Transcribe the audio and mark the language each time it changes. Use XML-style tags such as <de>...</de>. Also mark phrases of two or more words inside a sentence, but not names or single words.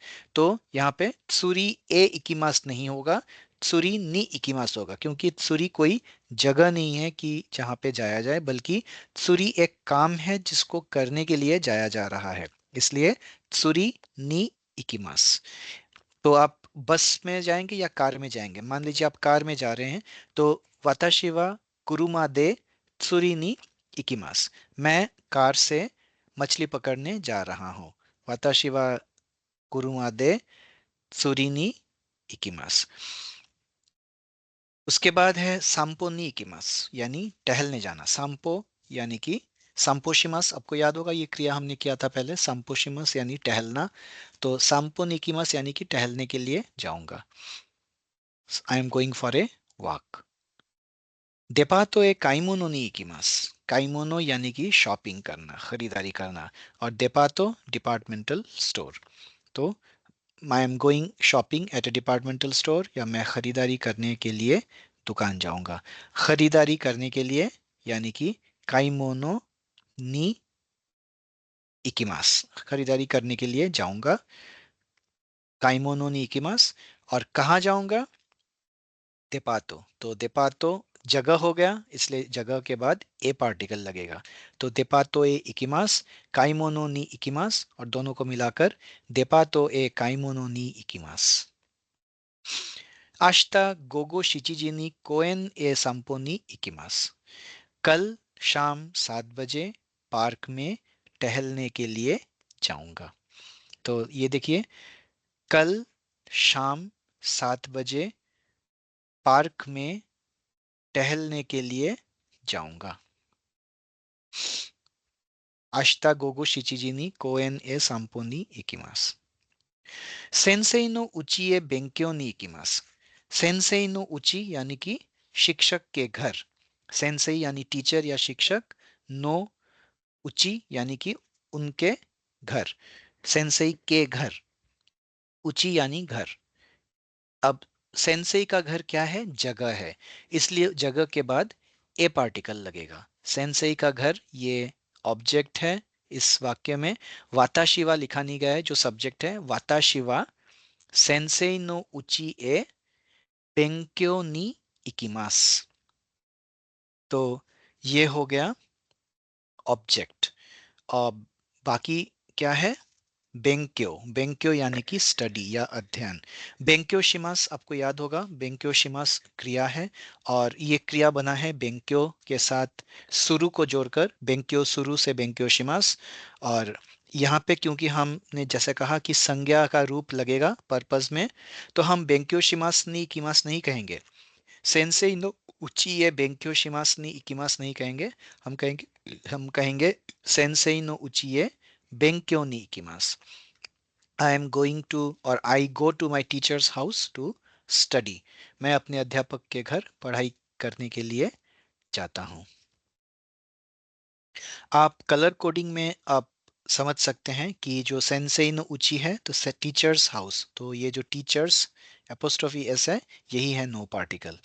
<hi>तो यहाँ पे</hi> <ja>釣りへ行きます</ja> <hi>नहीं होगा,</hi> <ja>釣りに行きます</ja> <hi>होगा, क्योंकि त्सुरी कोई जगह नहीं है कि जहाँ पे जाया जाए, बल्कि त्सुरी एक काम है जिसको करने के लिए जाया जा रहा है।</hi> <ja>इसलिए 釣りに行きます.</ja> <hi>तो आप बस में जाएंगे या कार में जाएंगे? मान लीजिए आप कार में जा रहे हैं, तो</hi> <ja>私は車で釣りに行きます,</ja> <hi>मैं कार से मछली पकड़ने जा रहा हूँ।</hi> <ja>私は車で釣りに行きます.</ja> <hi>उसके बाद है</hi> <ja>散歩に行きます,</ja> <hi>यानी टहलने जाना। सांपो यानी कि सांपोशिमास, आपको याद होगा ये क्रिया हमने किया था पहले, सांपोशिमास यानी टहलना। तो</hi> <ja>散歩に行きます</ja> <hi>यानी कि टहलने के लिए जाऊंगा।</hi> <en>I am going for a walk.</en> <ja>デパートへ買い物に行きます.</ja> <hi>काइमोनो यानी कि शॉपिंग करना, खरीदारी करना, और डेपातो</hi> <en>departmental store.</en> <hi>तो</hi> <en>I am going shopping at a departmental store,</en> <hi>या मैं खरीदारी करने के लिए दुकान जाऊंगा। खरीदारी करने के लिए यानी कि</hi> <ja>買い物に行きます,</ja> <hi>खरीदारी करने के लिए जाऊंगा।</hi> <ja>買い物に行きます.</ja> <hi>और कहाँ जाऊंगा?</hi> <ja>देपातो।</ja> <hi>तो देपातो जगह हो गया, इसलिए जगह के बाद ए पार्टिकल लगेगा।</hi> <ja>तो デパートへ行きます, 買い物に行きます,</ja> <hi>और दोनों को मिलाकर</hi> <ja>デパートへ買い物に行きます. 明日午後七時に公園へ散歩に行きます.</ja> <hi>कल शाम 7 बजे पार्क में टहलने के लिए जाऊंगा। तो ये देखिए, कल शाम 7 बजे पार्क में टहलने के लिए जाऊंगा।</hi> <ja>明日午後七時に公園へ散歩に行きます. 先生の家へ勉強に行きます. 先生の家</ja> <hi>यानी कि शिक्षक के घर। सेंसेई यानी टीचर या शिक्षक,</hi> <ja>の家</ja> <hi>यानी कि उनके घर। सेंसेई के घर, उची यानी घर। अब सेंसेई का घर क्या है? जगह है, इसलिए जगह के बाद ए पार्टिकल लगेगा। सेंसेई का घर ये ऑब्जेक्ट है इस वाक्य में। वाताशिवा लिखा नहीं गया है, जो सब्जेक्ट है</hi> <ja>私は先生の家へ勉強に行きます.</ja> <hi>तो ये हो गया ऑब्जेक्ट। और बाकी क्या है? बेंक्यो, बेंक्यो यानी कि स्टडी या अध्ययन।</hi> <ja>勉強します</ja> <hi>आपको याद होगा,</hi> <ja>勉強します</ja> <hi>क्रिया है, और ये क्रिया बना है बेंक्यो के साथ सुरु को जोड़कर,</hi> <ja>勉強する</ja> <hi>से</hi> <ja>勉強します.</ja> <hi>और यहाँ पे क्योंकि हमने जैसे कहा कि संज्ञा का रूप लगेगा पर्पस में, तो हम</hi> <ja>勉強しますに行きます</ja> <hi>नहीं कहेंगे।</hi> <ja>先生の家へ勉強しますに行きます</ja> <hi>नहीं कहेंगे। हम कहेंगे</hi> <ja>先生の家へ勉強に行きます.</ja> <en>I am going to, and I go to my teacher's house to study.</en> <hi>मैं अपने अध्यापक के घर पढ़ाई करने के लिए जाता हूँ। आप कलर कोडिंग में आप समझ सकते हैं कि जो</hi> <ja>先生の家</ja> <hi>है तो से</hi> <en>teacher's house,</en> <hi>तो ये जो</hi> <en>teacher's apostrophe s</en> <hi>है, यही है नो पार्टिकल।</hi>